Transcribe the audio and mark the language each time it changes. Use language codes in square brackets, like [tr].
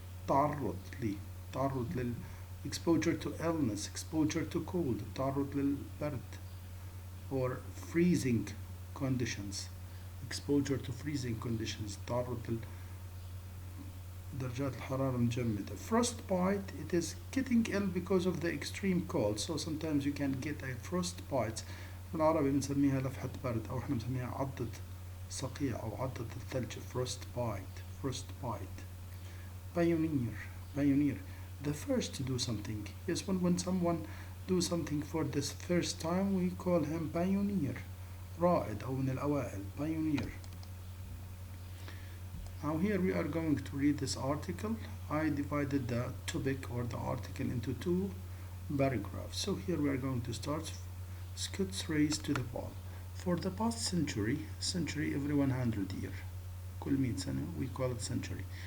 [ar] تعرض لل [en] exposure to illness, exposure to cold, [ar] تعرض للبرد, [en] or freezing conditions, exposure to freezing conditions, [ar] تعرض لدرجات الحرارة المجمدة. [en] Frostbite, it is getting ill because of the extreme cold, so sometimes you can get a frostbite. [ar] بالعربي بنسميها لفحة برد أو احنا بنسميها عضة صقيع أو عضة الثلج. [en] frostbite, frostbite. Pioneer, pioneer, the first to do something. Yes, when someone do something for this first time, we call him pioneer. [ar] رائد أو من الأوائل, [en] pioneer. Now here we are going to read this article. I divided the topic or the article into two paragraphs. So here we are going to start. Scots race to the ball. For the past century every 100 years, [ar] كل 100 سنة, [en] we call it century.